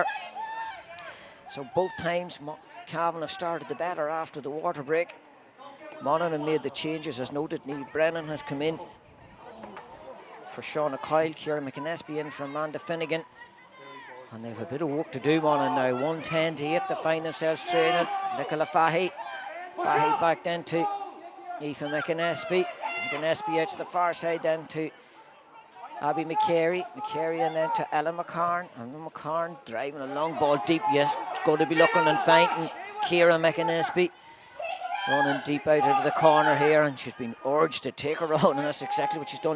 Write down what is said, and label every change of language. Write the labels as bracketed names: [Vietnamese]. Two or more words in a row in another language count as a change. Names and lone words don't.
[English] So both times Cavan have started the better after the water break. Monaghan made the changes as noted. Niamh Brennan has come in for Shauna Kyle, Ciara McInnesby in for Amanda Finnegan. And they have a bit of work to do, Monaghan now. 1:10 to 8 to find themselves training. Nicola Fahy. Fahy back then to Aoife McInnesby. McInnesby out to the far side then to Abby McCary. McCary and then to Ella McCarn. And McCarn driving a long ball deep. Yes, it's going to be looking and finding Ciara McInnesby. Running deep out into the corner here, and she's been urged to take her own, and that's exactly what she's done.